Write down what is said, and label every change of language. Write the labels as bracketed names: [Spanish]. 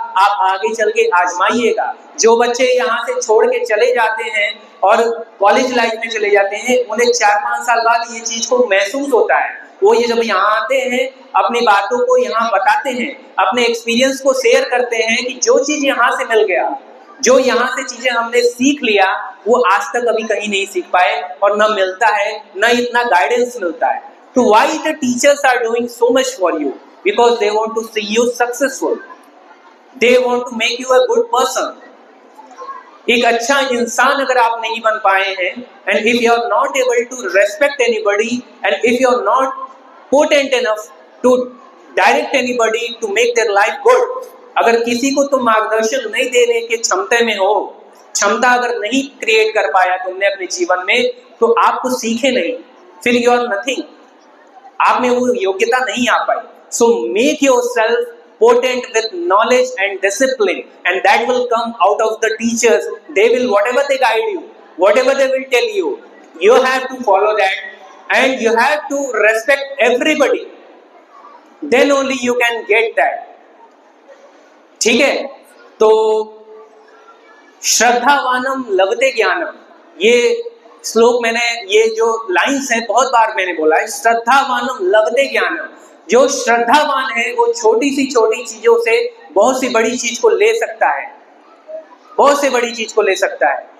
[Hindi] आप आगे चल के आजमाइएगा। जो बच्चे यहाँ से छोड़ के चले जाते हैं और कॉलेज लाइफ में चले जाते हैं, उन्हें 4-5 साल बाद ये चीज को महसूस होता है। वो ये जब यहाँ आते हैं, अपनी बातों को यहाँ बताते हैं, अपने एक्सपीरियंस को शेयर करते हैं कि जो चीज यहाँ से मिल गया, जो यहाँ से चीजें हमने सीख लिया, वो आज तक अभी कहीं नहीं सीख पाए और न मिलता है, न इतना गाइडेंस मिलता है। [English] तो why the teachers are doing so much for you? Because they want to see you successful. They want to make you a good person. [Hindi] एक अच्छा इंसान अगर आप नहीं बन पाए हैं, [English] and if you are not able to respect anybody, and if you are not potent enough to direct anybody to make their life good, [Hindi] अगर किसी को तुम मार्गदर्शन नहीं देने के क्षमता में हो, क्षमता अगर नहीं क्रिएट कर पाया तुमने अपने जीवन में, तो आप कुछ सीखे नहीं, फिर [English] you are nothing, [Hindi] आप में वो योग्यता नहीं आ पाई। [English] So make yourself potent with knowledge and discipline, and that will come out of the teachers. They will, whatever they guide you, whatever they will tell you, you have to follow that, and you have to respect everybody. Then only you can get that. [Hindi] ठीक है? तो [Sanskrit] श्रद्धावानम लभते ज्ञानम, [Hindi] ये श्लोक मैंने, ये जो लाइंस है बहुत बार मैंने बोला है, श्रद्धावानम लभते ज्ञानम। जो श्रद्धावान है वो छोटी सी छोटी चीजों से बहुत सी बड़ी चीज को ले सकता है, बहुत से बड़ी चीज को ले सकता है।